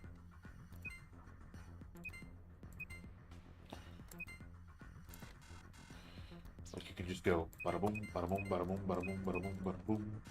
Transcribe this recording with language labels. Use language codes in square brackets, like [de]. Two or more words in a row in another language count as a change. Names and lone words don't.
[en] Like you can just go bada boom, bada boom, bada boom, bada boom, bada boom, bada boom.